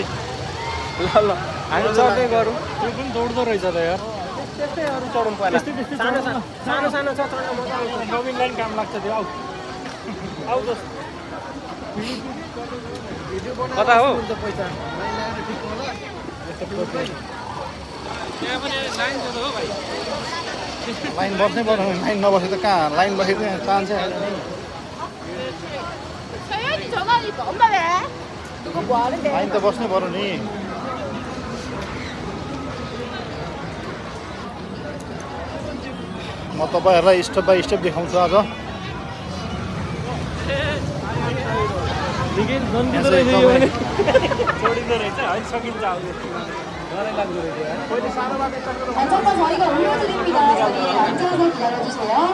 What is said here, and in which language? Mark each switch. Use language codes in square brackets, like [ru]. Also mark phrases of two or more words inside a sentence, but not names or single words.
[ne] ल हामी चढ्दै गरौँ त्यो पनि दौड्दो रहेछ त यार त्यस्तै अरू चढौँ पहिला सानो सानो छ चढ्न मजा आउँछ नवीनलाई काम लाग्छ त्यो आऊ आऊ त कता हो पैसा त्यहाँ पनि लाइन छ त हो भाइ लाइन बस्नै पर्छ लाइन नबसे त कहाँ लाइन बसेको चाहिँ चान्सै [ko] 서연이 전화하니까 엄마 왜? 이거 뭐 하는데? [ne] लाइन त बस्नै पर्यो नि म तपाईँहरूलाई [en] step by step [ne] देखाउँछु आज छोडिँदो रहेछ है सकिन्छ अब डरै लाग्दो रहेछ पहिले सानो बाटो [ko] 안전판 저희가 올려드립니다. 자리에 앉아서 기다려주세요.